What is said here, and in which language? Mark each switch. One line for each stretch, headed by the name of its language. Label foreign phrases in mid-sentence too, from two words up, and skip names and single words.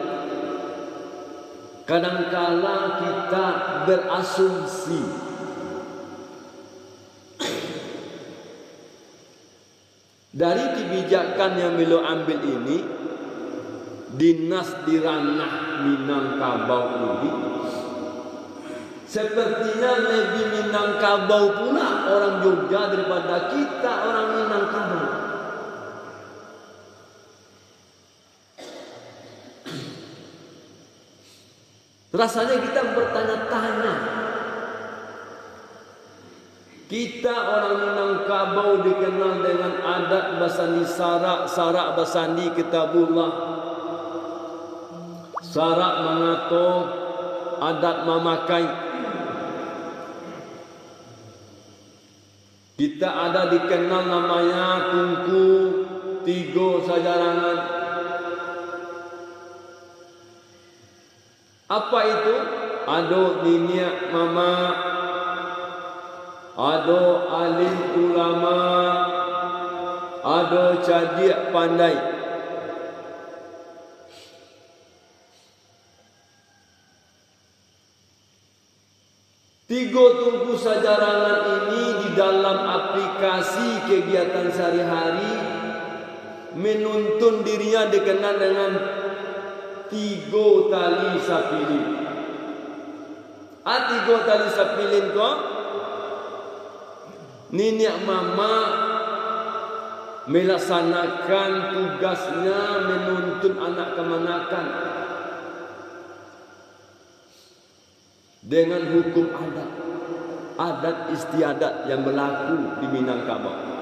Indonesian: kadangkala kita berasumsi dari kebijakan yang beliau ambil ini, dinas di ranah Minangkabau ini, sepertinya lebih Minangkabau pula orang Jogja daripada kita orang Minangkabau. Rasanya kita bertanya-tanya. Kita orang Minangkabau dikenal dengan
Minangkabau: adat basandi sarak, sarak basandi kitabullah, sarak mangato, adat mamakai.
Indonesian: Kita ada dikenal namanya kungku,
Minangkabau: tigo sajarangan.
Indonesian: Apa itu?
Minangkabau: Ado niniak mama, ado alim ulama, ado cadik pandai.
Indonesian: Tiga tungku sajarangan ini di dalam aplikasi kegiatan sehari-hari menuntun dirinya dikenal dengan tiga tali sapilin. Tiga tali sapilin kok nenek mama melaksanakan tugasnya menuntun anak kemanakan dengan hukum adat istiadat yang berlaku di Minangkabau.